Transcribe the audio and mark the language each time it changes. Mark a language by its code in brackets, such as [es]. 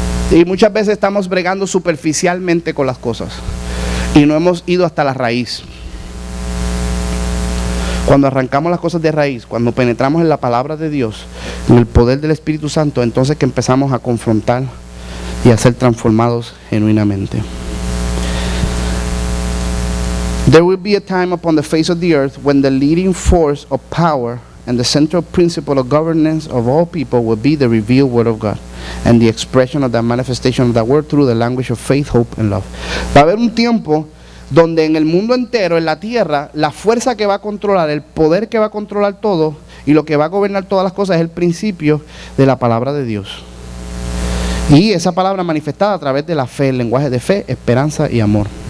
[es] Y muchas veces estamos bregando superficialmente con las cosas y no hemos ido hasta la raíz. Cuando arrancamos las cosas de raíz, cuando penetramos en la palabra de Dios, en el poder del Espíritu Santo, entonces que empezamos a confrontar y a ser transformados genuinamente. [en] There will be a time upon the face of the earth when the leading force of power and the central principle of governance of all people will be the revealed word of God and the expression of that manifestation of that word through the language of faith, hope and love. [es] Va a haber un tiempo donde en el mundo entero, en la tierra, la fuerza que va a controlar, el poder que va a controlar todo y lo que va a gobernar todas las cosas es el principio de la palabra de Dios. Y esa palabra manifestada a través de la fe, el lenguaje de fe, esperanza y amor.